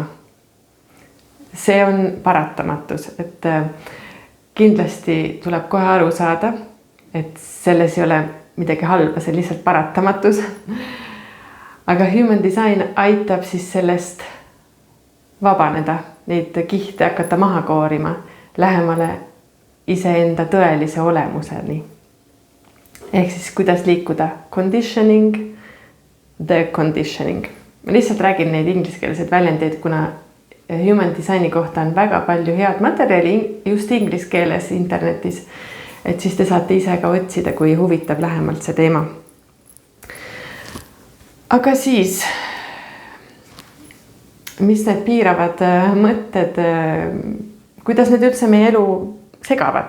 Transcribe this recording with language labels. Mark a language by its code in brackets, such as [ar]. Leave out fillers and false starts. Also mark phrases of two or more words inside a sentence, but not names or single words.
[et] See on paratamatus, et kindlasti tuleb kohe aru saada, et selles ei ole midagi halba, see on lihtsalt paratamatus. Aga Human Design aitab siis sellest vabaneda, neid kihte hakata maha koorima lähemale iseenda tõelise olemuseni. Ehk siis kuidas liikuda [en] conditioning, the conditioning. [et] Ma lihtsalt räägin neid ingliskeelseid väljendeid, kuna Human Designi kohta on väga palju head materjali just inglise keeles internetis. Et siis te saate ise ka otsida, kui huvitab lähemalt see teema. Aga siis, mis need piiravad mõtted, kuidas need üldse meie elu segavad?